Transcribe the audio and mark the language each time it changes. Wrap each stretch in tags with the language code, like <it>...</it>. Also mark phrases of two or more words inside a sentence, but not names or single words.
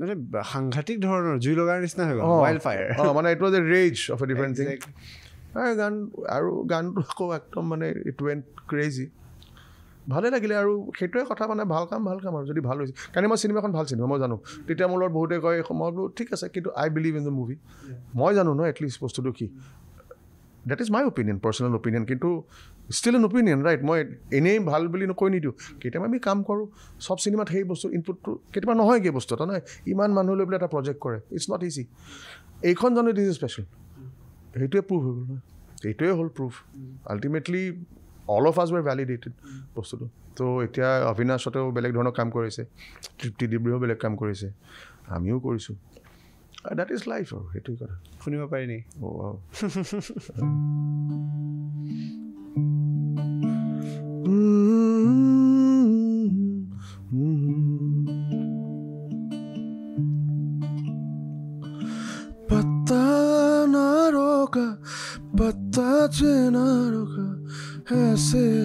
<as>মানে সাংঘাতিক ধৰণৰ জুই লগাৰ নিচিনা হৈ গ'ল</as> <en>wild fire</en> <as>মানে</as> <en>it was a rage of a different thing</en> <as>গানটো আকৌ একদম মানে</as> <en>it went crazy</en> <as>ভালে লাগিলে আৰু সেইটোৱে কথা মানে ভাল কাম আৰু যদি ভাল হৈছে কাৰণ মই চিনেমাখন ভাল চিনেমা মই জানো তেতিয়া মোৰ লগত বহুতে কয় মই বোলো ঠিক আছে কিন্তু</as> <en>I believe in the movie</en> <as>মই জানো ন এটলিষ্ট বস্তুটো কি</as> <en>that is my opinion personal opinion</en> <as>কিন্তু</as> <en>still an opinion right</en> <as>মই এনেই ভাল বুলি কৈ নিদিওঁ কেতিয়াবা আমি কাম কৰোঁ চব চিনেমাত সেই বস্তু ইনপুটটো কেতিয়াবা নহয়গৈ বস্তু এটা নহয় ইমান মানুহ লৈ পেলাই এটা প্ৰজেক্ট কৰে</as> <en>it's not easy</en> <as>এইখন জানো</as> <en>it is special</en> <as>সেইটোৱে প্ৰুভ হৈ গ'ল নহয় এইটোৱে হ'ল</as> <en>proof ultimately all of us were validated</en> <as>বস্তুটো তো এতিয়া অবিনাশতেও বেলেগ ধৰণৰ কাম কৰিছে তৃপ্তি ডিব্ৰুও বেলেগ কাম কৰিছে আমিও কৰিছোঁ</as> <en>that is life</en> <as>আৰু সেইটোৱে কথা শুনিব পাৰি নি</as> <hi>पत्ता ना रोका पत्ता चे ना रोका ऐसे</hi>